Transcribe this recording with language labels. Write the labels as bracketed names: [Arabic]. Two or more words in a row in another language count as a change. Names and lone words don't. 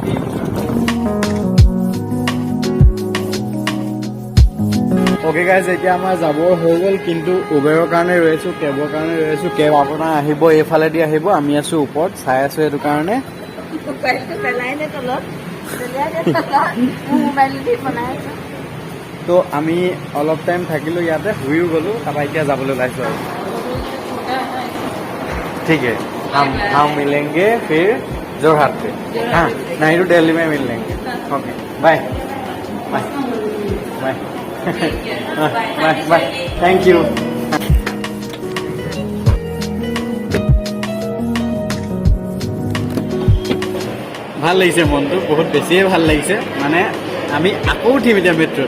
[English] okay guys [Assamese] এতিয়া আমাৰ যাবৰ হৈ গ'ল কিন্তু উবেৰৰ কাৰণে ৰৈ আছোঁ কেবৰ কাৰণে ৰৈ আছোঁ কেব আপোনাৰ আহিব এইফালেদি আহিব আমি আছোঁ ওপৰত চাই আছোঁ সেইটো কাৰণে তো আমি অলপ টাইম থাকিলোঁ ইয়াতে শুইও গ'লোঁ তাৰপৰা এতিয়া যাবলৈ ওলাইছোঁ আৰু [Hindi] ठीक है हम मिलेंगे फिर जोरहाट पे हाँ नहीं तो दिल्ली में मिल लेंगे [English] OK bye bye bye bye bye thank you [Assamese] ভাল লাগিছে মনটো বহুত বেছিয়ে ভাল লাগিছে মানে আমি আকৌ উঠিম এতিয়া মেট্ৰত